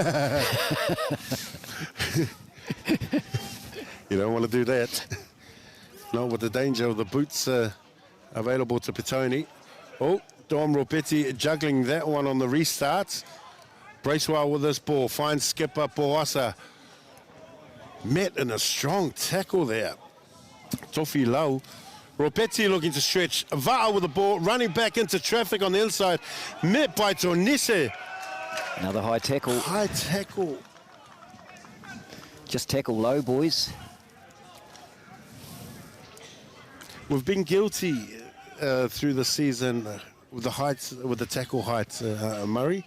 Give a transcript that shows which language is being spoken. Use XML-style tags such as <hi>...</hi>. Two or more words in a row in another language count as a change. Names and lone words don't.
<en>You don't want to do that. Not with the danger of the boots available to Petone. Oh, Dom Ropeti juggling that one on the restart. Bracewell with this ball, finds skipper Boasa. Met in a strong tackle there. Tofi Lau. Ropeti looking to stretch. Va'a with the ball, running back into traffic on the inside. Met by Tonise. Another high tackle. High tackle. Just tackle low, boys. We've been guilty through the season with the heights, with the tackle heights, Murray.</en>